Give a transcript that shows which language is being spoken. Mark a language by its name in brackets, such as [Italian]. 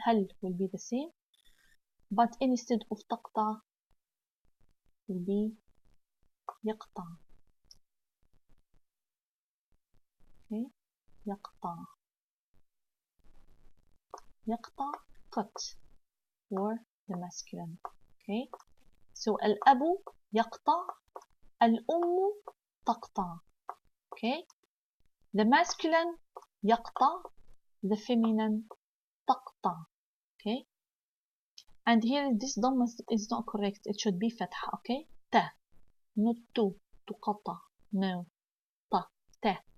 [English] هل will be the same. But instead of تقطع will be يقطع. [Arabic] Okay, يقطع. [English] يقطع cut for the masculine. [Arabic] Okay, so الأب يقطع, الأم تقطع. [English] Okay, the masculine يقطع, the feminine تقطع. Okay, and here this ضم is not correct. It should be فتحة. Okay, ت, not to, تقطع. No, ت.